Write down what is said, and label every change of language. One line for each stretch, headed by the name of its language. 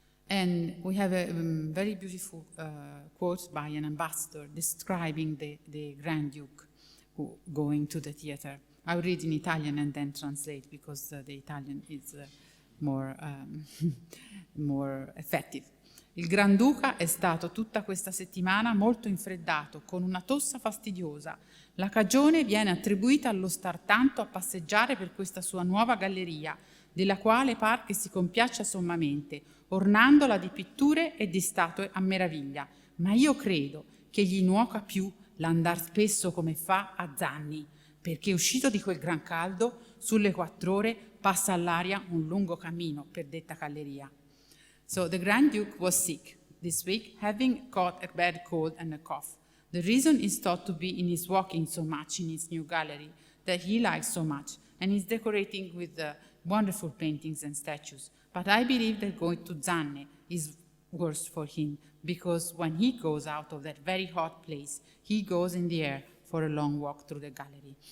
English: And we have a very beautiful quote by an ambassador describing the Grand Duke going to the theater. I'll read in Italian and then translate because the Italian is more effective.
Italian: Il Granduca è stato tutta questa settimana molto infreddato, con una tosse fastidiosa. La cagione viene attribuita allo star tanto a passeggiare per questa sua nuova galleria, della quale par che si compiaccia sommamente, ornandola di pitture e di statue a meraviglia. Ma io credo che gli nuoca più l'andar spesso come fa a Zanni, perché uscito di quel gran caldo, sulle 4 ore passa all'aria un lungo cammino per detta galleria.
English: So the Grand Duke was sick this week, having caught a bad cold and a cough. The reason is thought to be in his walking so much in his new gallery that he likes so much, and is decorating with wonderful paintings and statues. But I believe that going to Zanne is worse for him, because when he goes out of that very hot place, he goes in the air for a long walk through the gallery.